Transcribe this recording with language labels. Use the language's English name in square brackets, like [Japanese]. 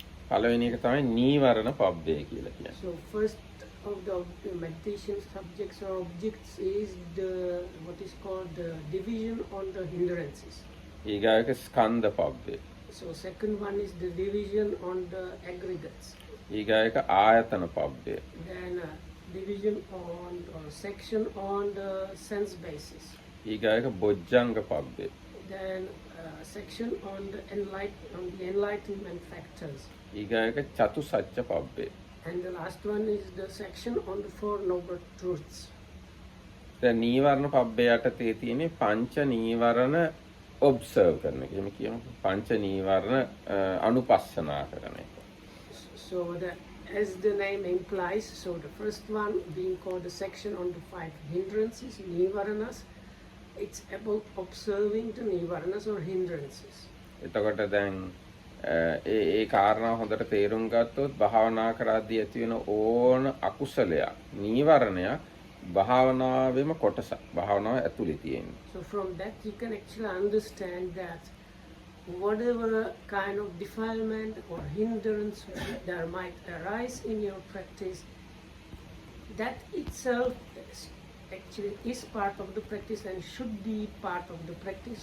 [Sinhala] පළවෙනි එක තමයි නීවරණ පබ්බේ කියලා කියන්නේ. [English] So first of the meditation subjects or objects is what is called the division on the hindrances. [Sinhala] ඊගායක ස්කන්ධ පබ්බේ. [English] So second one is the division on the aggregates. [Sinhala] ඊගායක ආයතන පබ්බේ. [English] Then division on or section on the sense basis. [Sinhala] ඊගායක බොජ්ජංග පබ්බේ. [English] Then section on the enlightenment factors. [Sinhala] ඊගායක චතුසත්‍ය පබ්බේ. [English] And the last one is the section on the 4 noble truths. [Sinhala] දැන් නීවරණ පබ්බේ යටතේ තියෙන්නේ පංච නීවරණ observe කරන එක. එහෙම කියමු. පංච නීවරණ අනුපස්සනා කරන එක. [English] So as the name implies, so the first one being called the section on the 5 hindrances, nivaranas, it's about observing the nivaranas or hindrances. [Sinhala] එතකොට දැන් ඒ කාරණා හොඳට තේරුම් ගත්තොත් භාවනා කරද්දී ඇති වෙන ඕන අකුසලයක් නීවරණයක් භාවනාවේම කොටසක් භාවනාව ඇතුලේ තියෙන්නේ. [English] So from that you can actually understand that whatever kind of defilement or hindrance there might arise in your practice, that itself actually is part of the practice and should be part of the practice.